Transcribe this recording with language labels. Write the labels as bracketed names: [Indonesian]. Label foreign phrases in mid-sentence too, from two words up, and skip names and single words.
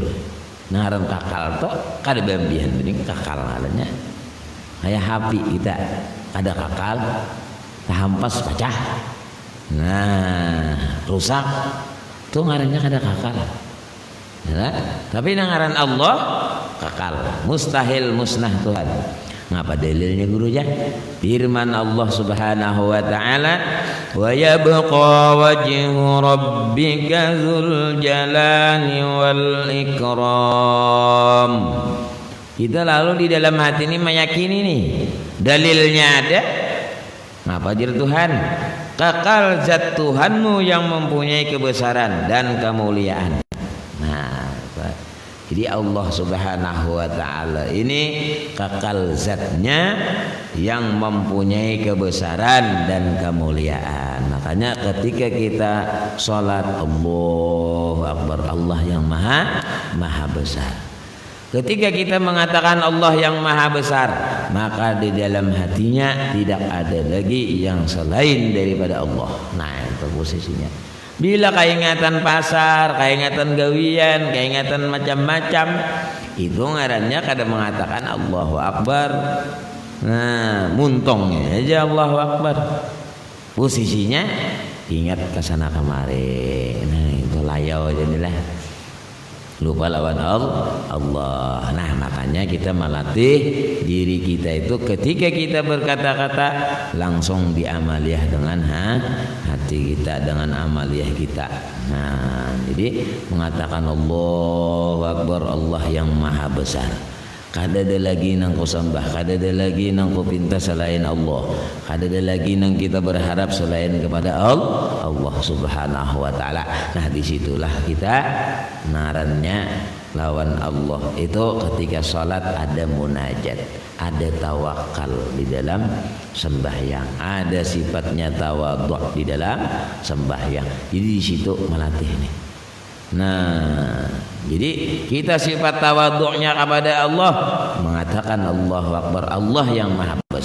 [Banjar] Ngaran kakal tuh kada bambihan ini kakal ngarannya. Kayak api kita ada kakal, hampas pecah. Nah, rusak tuh ngarannya kada kakal. Nah, tapi ngaran Allah kakal, mustahil musnah Tuhan. Ngapa dalilnya guru ya? Firman Allah [Arabic] سبحانه وتعالى, "ويبقى وجه ربك ذو الجلال والإكرام." [Banjar] Kita lalu di dalam hati ini meyakini nih, dalilnya ada. Ngapa jir Tuhan? [Indonesian] Kekal zat Tuhanmu yang mempunyai kebesaran dan kemuliaan. Jadi Allah [Arabic] سبحانه وتعالى [Indonesian] ini kekal zatnya yang mempunyai kebesaran dan kemuliaan. Makanya ketika kita sholat, [Arabic] الله أكبر, [Indonesian] Allah yang maha besar. Ketika kita mengatakan Allah yang maha besar, maka di dalam hatinya tidak ada lagi yang selain daripada Allah. [Banjar] Nah, itu posisinya. Bila keingatan pasar, keingatan gawian, keingatan macam-macam, itu ngarannya kada mengatakan [Arabic] الله أكبر. [Banjar] Nah, muntongnya aja [Arabic] الله أكبر. [Banjar] Posisinya ingat ke sana kemari. Nah, itu layau jadilah. Lupa lawan Allah. [Indonesian] Nah, makanya kita melatih diri kita itu ketika kita berkata-kata langsung diamaliah dengan hati kita, dengan amaliah kita. Nah, jadi mengatakan [Arabic] الله أكبر, [Indonesian] Allah yang maha besar. [Banjar] Kada ada lagi nang ko sembah, kada ada lagi nang ko pinta selain Allah, kada ada lagi nang kita berharap selain kepada Allah [Arabic] سبحانه وتعالى. [Banjar] Nah, disitulah kita narannya lawan Allah itu ketika sholat ada munajat, ada tawakal di dalam sembahyang, ada sifatnya tawadhu di dalam sembahyang. Jadi di situ melatih nih. Nah, jadi kita sifat tawadhu'nya kepada Allah, mengatakan [Arabic] الله أكبر, [Banjar] Allah yang maha besar.